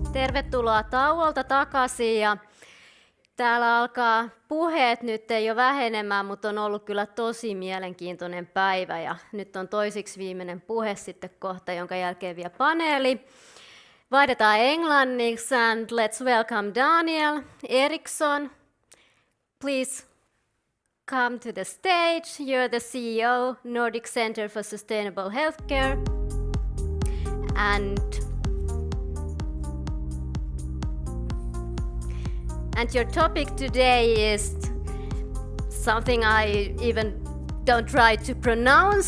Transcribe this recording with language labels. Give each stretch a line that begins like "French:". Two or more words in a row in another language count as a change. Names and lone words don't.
Finnish: Tervetuloa tauolta takaisin ja täällä alkaa puheet nyt ei ole vähenemään, mutta on ollut kyllä tosi mielenkiintoinen päivä ja nyt on toisiksi viimeinen puhe sitten kohta, jonka jälkeen vielä paneeli. Vaihdetaan englanniksi
English: and let's welcome Daniel Eriksson. Please come to the stage. You're the CEO, Nordic Center for Sustainable Healthcare. And your topic today is something I even don't try to pronounce.